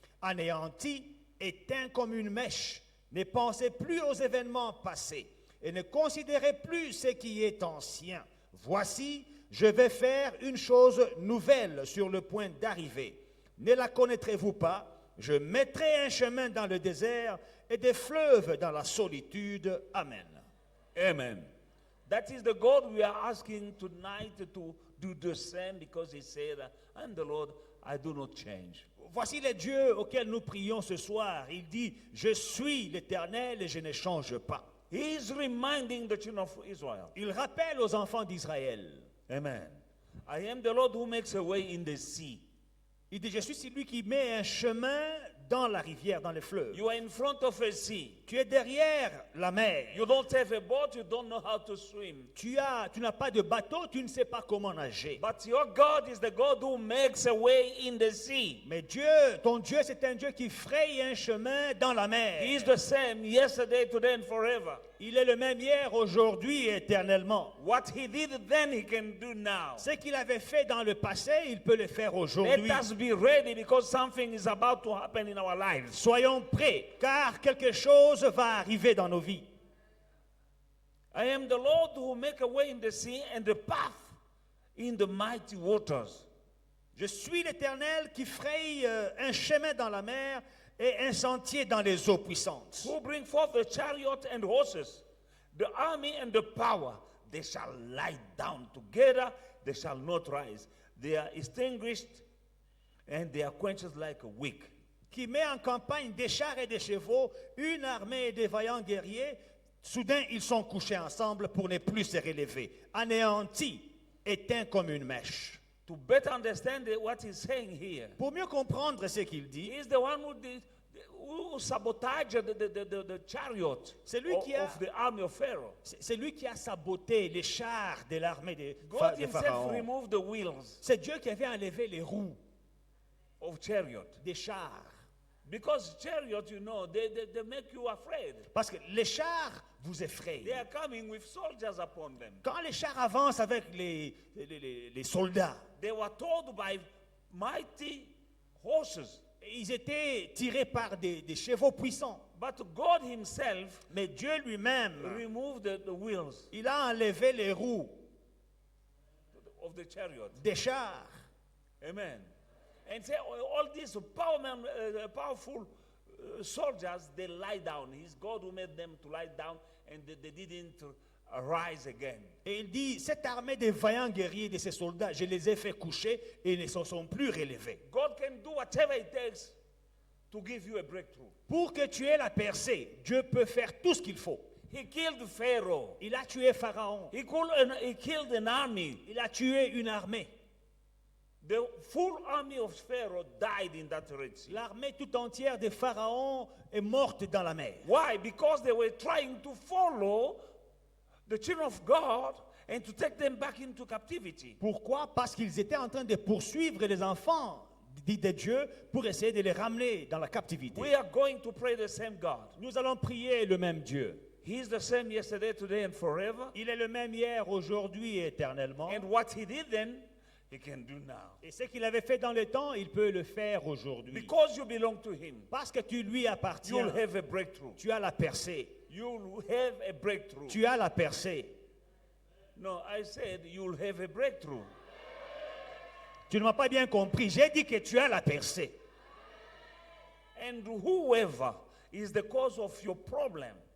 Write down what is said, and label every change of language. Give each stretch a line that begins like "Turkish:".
French: Anéantis, éteints comme une mèche, ne pensez plus aux événements passés, et ne considérez plus ce qui est ancien. Voici, je vais faire une chose nouvelle sur le point d'arriver. Ne la connaîtrez-vous pas? Je mettrai un chemin dans le désert et des fleuves dans la solitude. Amen. Amen.
English: That is the God we are asking tonight to do the same, because he said, I'm the Lord, I do not change.
French: Voici les dieux auxquels nous prions ce soir. Il dit, je suis l'Éternel et je ne change pas.
English: He is reminding the children of Israel.
French: Il rappelle aux enfants d'Israël. Amen.
English: I am the Lord who makes a way in the sea.
French: Il dit, je suis celui qui met un chemin dans la rivière, dans les fleuves.
English: You are in front of a sea.
French: Tu es derrière la mer.
English: You don't have a boat, you don't know how to swim.
French: Tu n'as pas de bateau, tu ne sais pas comment nager.
English: But your God is the God who makes a way in the sea.
French: Mais Dieu, ton Dieu, c'est un Dieu qui fraye un chemin dans la mer.
English: He is the same yesterday, today, and forever.
French: Il est le même hier, aujourd'hui et éternellement.
English: What he did then, he can do now.
French: Ce qu'il avait fait dans le passé, il peut le faire aujourd'hui.
English: Let us be ready, because something is about to happen in our lives.
French: Soyons prêts, car quelque chose va arriver dans nos vies.
English: I am the Lord who make a way in the sea and the path in the mighty waters.
French: Je suis l'Éternel qui fraye un chemin dans la mer et un sentier dans les eaux puissantes.
English: Who bring forth the chariot and horses, the army and the power. They shall lie down together, they shall not rise. They are extinguished and they are quenched like a wick.
French: Qui met en campagne des chars et des chevaux, une armée et des vaillants guerriers. Soudain, ils sont couchés ensemble pour ne plus se relever, anéantis, éteints comme une mèche.
English: To better understand what he's saying here,
French: Pour mieux comprendre ce qu'il dit,
English: he is the one who sabotaged the chariot
French: C'est lui qui a-
English: of the army of Pharaoh.
French: c'est lui qui a saboté les chars de l'armée de
English: God
French: de
English: himself
French: Pharaon.
English: removed the wheels
French: C'est Dieu qui avait enlevé les roues
English: of chariot.
French: des chars.
English: Because chariot, you know, they make you afraid.
French: Parce que les chars vous effrayent.
English: They are coming with soldiers upon them.
French: Quand les chars avancent avec les soldats,
English: They were told by mighty horses.
French: ils étaient tirés par des chevaux puissants.
English: But God himself
French: Mais Dieu lui-même,
English: removed the wheels
French: il a enlevé les roues
English: of the chariot.
French: des chars. Amen.
English: And say all these powerful soldiers, they lie down. It's God who made them to lie down, and they didn't rise again.
French: Et il dit, cette armée de vaillants guerriers, de ces soldats, je les ai fait coucher et ils ne se sont plus relevés.
English: God can do whatever it takes to give you a breakthrough.
French: Pour que tu aies la percée, Dieu peut faire tout ce qu'il faut.
English: He killed Pharaoh.
French: Il a tué Pharaon.
English: He killed an army.
French: Il a tué une armée.
English: The full army of Pharaoh died in that Red Sea.
French: L'armée tout entière de Pharaon est morte dans la mer.
English: Why? Because they were trying to follow the children of God and to take them back into captivity.
French: Pourquoi? Parce qu'ils étaient en train de poursuivre les enfants dit de Dieu pour essayer de les ramener dans la captivité.
English: We are going to pray the same God.
French: Nous allons prier le même Dieu.
English: He is the same yesterday, today, and forever.
French: Il est le même hier, aujourd'hui et éternellement.
English: And what he did then, he can do now.
French: Et ce qu'il avait fait dans le temps, il peut le faire aujourd'hui.
English: Because you belong to him,
French: Parce que tu lui appartiens.
English: you'll have a breakthrough.
French: Tu as la percée.
English: You'll have a breakthrough.
French: Tu as la percée.
English: No, I said you'll have a breakthrough.
French: Tu ne m'as pas bien compris. J'ai dit que tu as la percée.
English: And whoever is the cause of your problem,